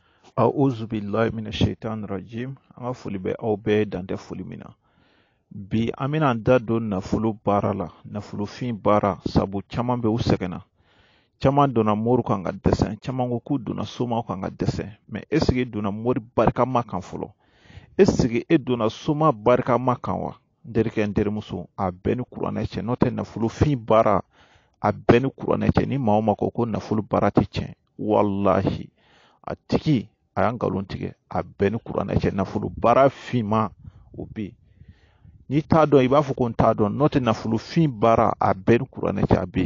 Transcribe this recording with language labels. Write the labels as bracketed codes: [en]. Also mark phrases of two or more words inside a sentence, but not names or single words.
[ar] أعوذ بالله من الشيطان الرجيم. [bm] An ka foli bɛ aw bɛɛ dan tɛ foli min na. Bi an bɛna an da don nafolo baara la, nafolofin baara, sabu caman bɛ u sɛgɛnna. Caman donna mori kan ka dɛsɛ, caman ko k'u donna soma kan ka dɛsɛ. [fr] Mais est-ce que [bm] e donna mori barikama kan fɔlɔ? [fr] Est-ce que [bm] e donna soma barikama kan wa? N terikɛ n terimuso, a bɛɛ ni kuranɛ cɛ, n'o tɛ nafolofin baara a bɛɛ ni kuranɛ cɛ. Ni maa o maa ko nafolo baara tɛ tiɲɛ, wallahi a tigi a y'an nkalon tigɛ. A bɛɛ ni kuranɛ cɛ. Nafolo baara finman o bɛ yen. N'i t'a dɔn i b'a fɔ ko n t'a dɔn, n'o tɛ nafolofin baara a bɛɛ ni kuranɛ cɛ a bɛ yen.